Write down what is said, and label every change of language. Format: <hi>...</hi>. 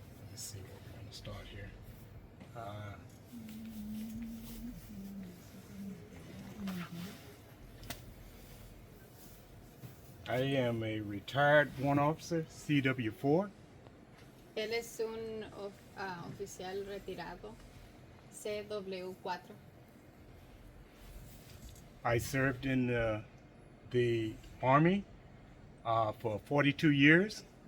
<en>Let's see where we're going to start here. I am a retired warrant officer, CW4.</en> <es>Él es un oficial retirado, CW4.</es> <en>I served in the Army for 42 years.</en>